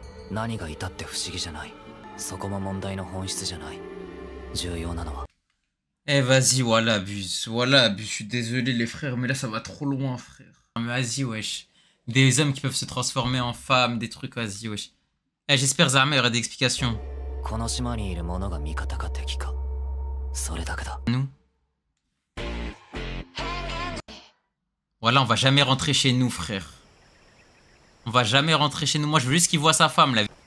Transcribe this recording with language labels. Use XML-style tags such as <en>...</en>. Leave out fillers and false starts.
<ja>何がいたって不思議じゃない。そこも問題の本質じゃない。重要なのは。</ja> <fr>Eh vas-y, voilà, abuse. Voilà, abuse. Je suis désolé les frères, mais là ça va trop loin, frère. Mais vas-y, wesh. Des hommes qui peuvent se transformer en femmes, des trucs, vas-y, wesh. Eh, j'espère Zama, il y aura des explications.</fr> <ja>この島にいる者が味方か敵か。それだけだ。</ja> <fr>Nous. Voilà, on va jamais rentrer chez nous, frère. On va jamais rentrer chez nous. Moi, je veux juste qu'il voit sa femme, là.</fr>